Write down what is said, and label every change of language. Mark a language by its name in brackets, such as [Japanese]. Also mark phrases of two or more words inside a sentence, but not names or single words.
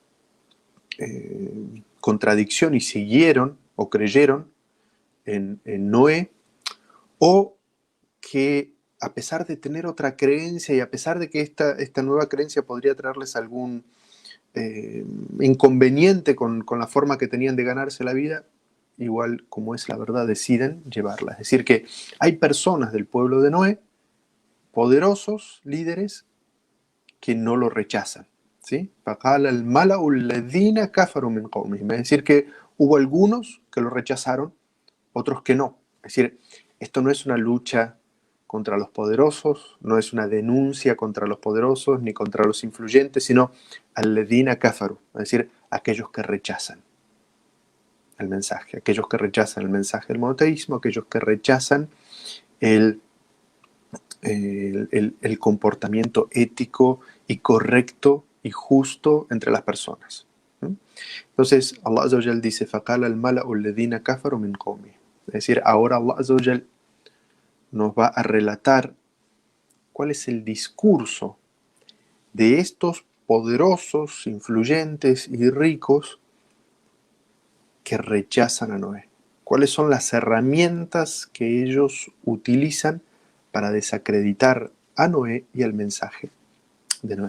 [Spanish] contradicción y siguieron o creyeron en Noé, o que a pesar de tener otra creencia y a pesar de que esta nueva creencia podría traerles algún inconveniente con la forma que tenían de ganarse la vida, igual como es la verdad deciden llevarla. Es decir, que hay personas del pueblo de Noé, poderosos líderes, que no lo rechazan, ¿sí? [Arabic] فَقَالَ الْمَلَأُ الَّذِينَ كَفَرُوا مِنْ قَوْمِهِمْ. [Spanish] Es decir, que hubo algunos que lo rechazaron, otros que no. Es decir, esto no es una lucha contra los poderosos, no es una denuncia contra los poderosos ni contra los influyentes, sino [Arabic] الَّذِينَ كَفَرُوا, [Spanish] es decir, aquellos que rechazan el mensaje, aquellos que rechazan el mensaje del monoteísmo, aquellos que rechazan el comportamiento ético y correcto y justo entre las personas. Entonces, [Arabic] الله عز وجل dice: فَقَالَ الْمَلَأُ الَّذِينَ كَفَرُوا مِنْ قَوْمِهِ. [Spanish] Es decir, ahora [Arabic] الله عز وجل [Spanish] nos va a relatar cuál es el discurso de estos poderosos, influyentes y ricos que rechazan a Noé. ¿Cuáles son las herramientas que ellos utilizan para desacreditar a Noé y al mensaje de Noé?